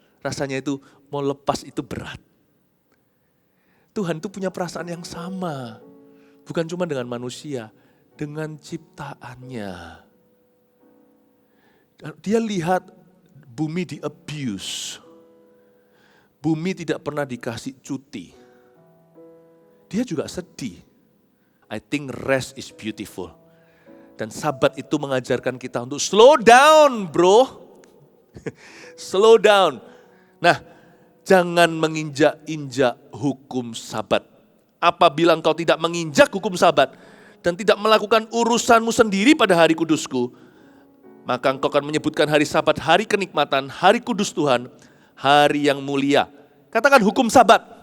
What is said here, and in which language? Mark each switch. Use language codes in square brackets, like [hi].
[id] Rasanya itu mau lepas itu berat. Tuhan itu punya perasaan yang sama. Bukan cuma dengan manusia, dengan ciptaannya. Dia lihat bumi di-abuse. Bumi tidak pernah dikasih cuti. Dia juga sedih. [en] I think rest is beautiful. [id] Dan Sabat itu mengajarkan kita untuk [en] slow down bro. Slow down. [id] Nah, jangan menginjak-injak hukum Sabat. Apabila engkau tidak menginjak hukum Sabat dan tidak melakukan urusanmu sendiri pada hari kudusku, maka engkau akan menyebutkan hari Sabat, hari kenikmatan, hari kudus Tuhan, hari yang mulia. Katakan hukum Sabat.